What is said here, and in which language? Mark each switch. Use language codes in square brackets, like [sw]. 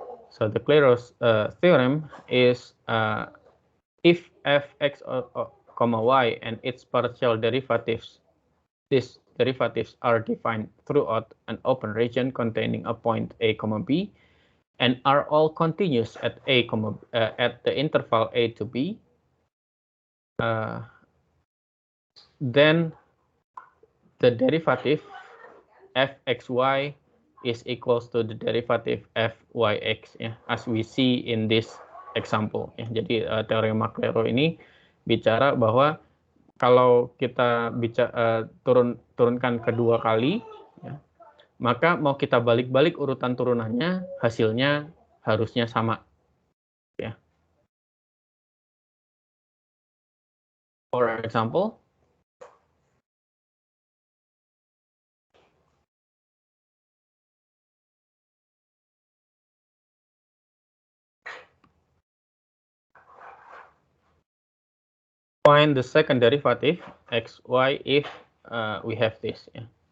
[en] So the Clairaut's theorem is if fx comma y and its partial derivatives, these derivatives are defined throughout an open region containing a point a comma b, and are all continuous at at the interval a to b, then the derivative fxy is equals to the derivative fyx, [id] ya, [en] as we see in this example, ya. [id] Jadi teorema Clairaut ini bicara bahwa kalau kita turunkan kedua kali, ya, maka mau kita balik-balik urutan turunannya, hasilnya harusnya sama, ya. [en] For example, find the second derivative xy if we have this, yeah.